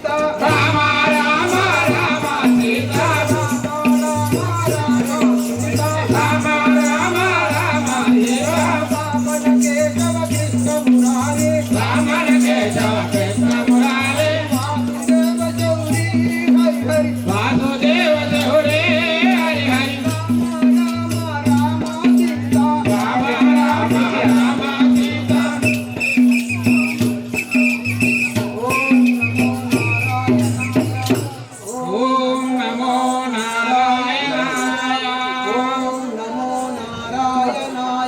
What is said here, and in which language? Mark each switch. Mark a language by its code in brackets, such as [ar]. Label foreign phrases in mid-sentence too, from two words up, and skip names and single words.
[sa] రామ రామ రామ సీత రామ రామ రామ రామణ కేశవ కృష్ణ మురారి రామణ కేశవ కృష్ణ మురారి వాసుదేవ గౌరీ హరి హరి [te] వాసుదేవ దేవుడే హరి హరి [sa] రామ రామ సీత రామ రామ రామ సీత ఓం నమో నారాయణాయ ఓం నమో నారాయణాయ